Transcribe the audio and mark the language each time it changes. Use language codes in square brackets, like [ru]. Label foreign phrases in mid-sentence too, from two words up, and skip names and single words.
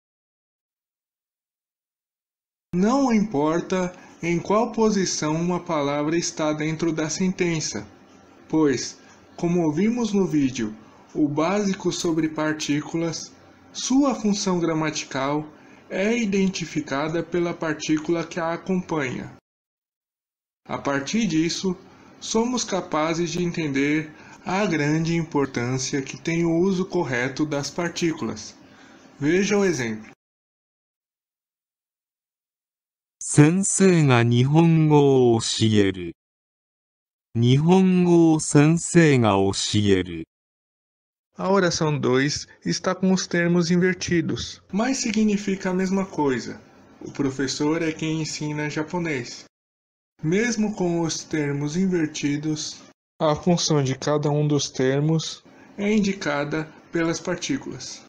[pt] Não importa em qual posição uma palavra está dentro da sentença, pois, como vimos no vídeo O Básico sobre Partículas, sua função gramatical é identificada pela partícula que a acompanha. A partir disso, somos capazes de entender a grande importância que tem o uso correto das partículas. Veja o exemplo. [ja] 先生が日本語を教える。日本語を先生が教える。 [pt] A oração 2 está com os termos invertidos, mas significa a mesma coisa. O professor é quem ensina japonês. Mesmo com os termos invertidos, a função de cada um dos termos é indicada pelas partículas.